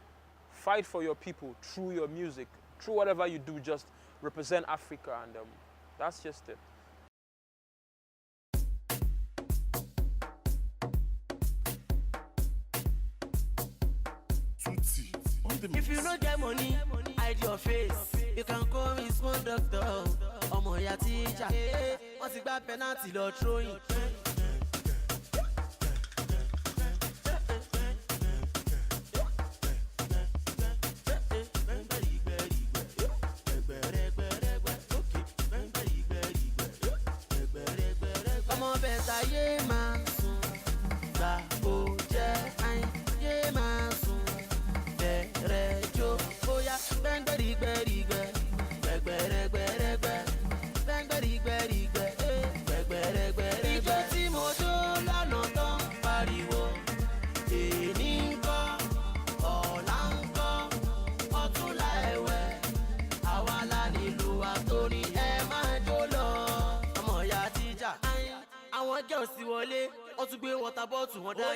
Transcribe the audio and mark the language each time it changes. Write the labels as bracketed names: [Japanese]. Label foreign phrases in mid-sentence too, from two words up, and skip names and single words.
[English] Fight for your people through your music, through whatever you do, just represent Africa, and that's just it. If you don't get money, hide your face. You can call me small doctor. [Yoruba] Ọmọ ya teacher. Wọ́n ti gba penalty lọ throwing. Ọmọ bẹ̀ta yé máa sùn, gbà ó jẹ́ àìn yé máa sùn. Rejo, oya, bang beri beri be, bang beri beri be, bang beri beri be, bang beri beri be. Ijó tí mo jó lọ́nà tán pariwo, èní ńkọ́, ọ̀la ńkọ́, ọ̀túnla ẹ̀wẹ̀, àwa la nílùú wa torí ẹ máa jó lọ. Ọmọ ìyá tíjà, àwọn girls ti wọlé, wọ́n tún gbé [English] water bottle [Yoruba] wọn dání.